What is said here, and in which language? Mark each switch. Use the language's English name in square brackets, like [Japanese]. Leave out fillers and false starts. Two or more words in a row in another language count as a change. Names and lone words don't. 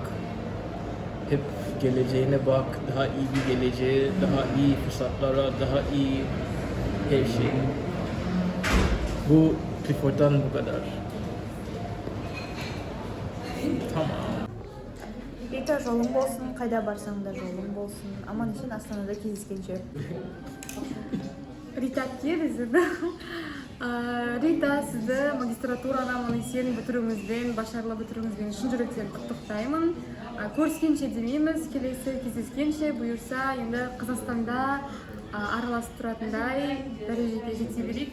[Turkish] Hep geleceğine bak. Daha iyi bir geleceğe, daha iyi fırsatlara, daha iyi her şey. Bu Clifford'dan bu kadar. Tamam. [Kazakh] Rita жолың болсын, қайда барсаң да жолың болсын. Аман есен Астанада кездескенше. Рита келді. Рита, сізді магистратураны аман есен бітіруіңізбен, башарлы бітіруіңізбен шын жүректен құттықтаймын. Көріскенше демейміз, келесі кездескенше бұйырса енді Қазақстанда араласып тұратындай дәрежеге жете берейік.